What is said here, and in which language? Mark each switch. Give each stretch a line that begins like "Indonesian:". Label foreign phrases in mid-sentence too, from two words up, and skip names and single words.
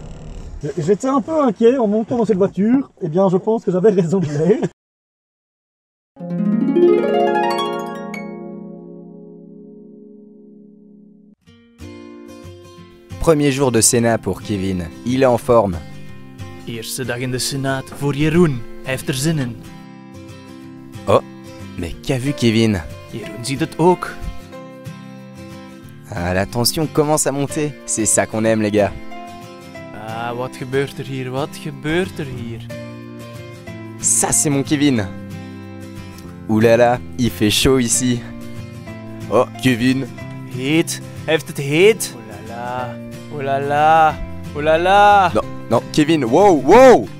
French: J'étais un peu inquiet en montant dans cette voiture. Eh bien je pense que j'avais raison de l'être. Premier jour de Sénat pour Kevin. Il est en forme.
Dutch: Eerste dag in de Senaat voor Jeroen. Hij heeft er zin in.
French: Oh, mais qu'a vu Kevin?
Dutch: Jeroen ziet het ook.
French: Ah, la tension commence à monter. C'est ça qu'on aime les gars.
Dutch: Ah, wat gebeurt er hier? Wat gebeurt er hier?
French: Ça c'est mon Kevin. Ouh là là, il fait chaud ici. Oh, Kevin.
Dutch: Heet. Hij heeft het heet.
French: Oh là là. Oh là là. Oh là là. Non, Kevin, wow.